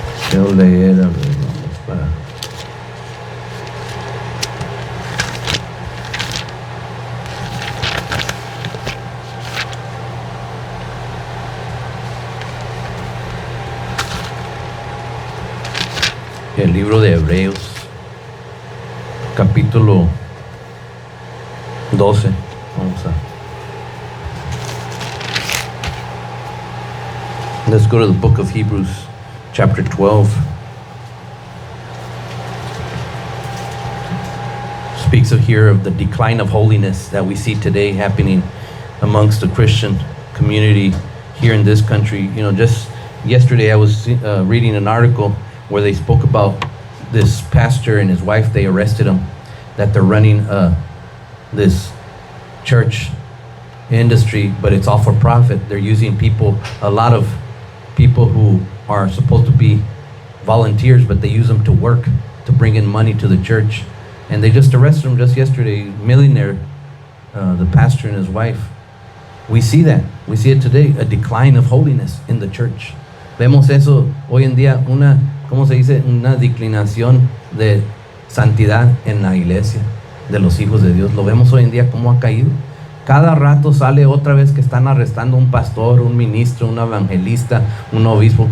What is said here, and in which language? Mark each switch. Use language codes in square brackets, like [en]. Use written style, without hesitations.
[es] Quiero leer, vamos para el libro de Hebreos, capítulo 12. [en] Let's go to the book of Hebrews, chapter 12. Speaks of here of the decline of holiness that we see today happening amongst the Christian community here in this country. You know, just yesterday I was reading an article where they spoke about this pastor and his wife. They arrested him, that they're running this church industry, but it's all for profit. They're using people, a lot of people who are supposed to be volunteers, but they use them to work, to bring in money to the church. And they just arrested him just yesterday, millionaire, the pastor and his wife. We see that. We see it today, a decline of holiness in the church. [es] Vemos eso hoy en día, ¿cómo se dice? Una declinación de santidad en la iglesia de los hijos de Dios. Lo vemos hoy en día cómo ha caído. Cada rato sale otra vez que están arrestando un pastor, un ministro, un evangelista, un obispo.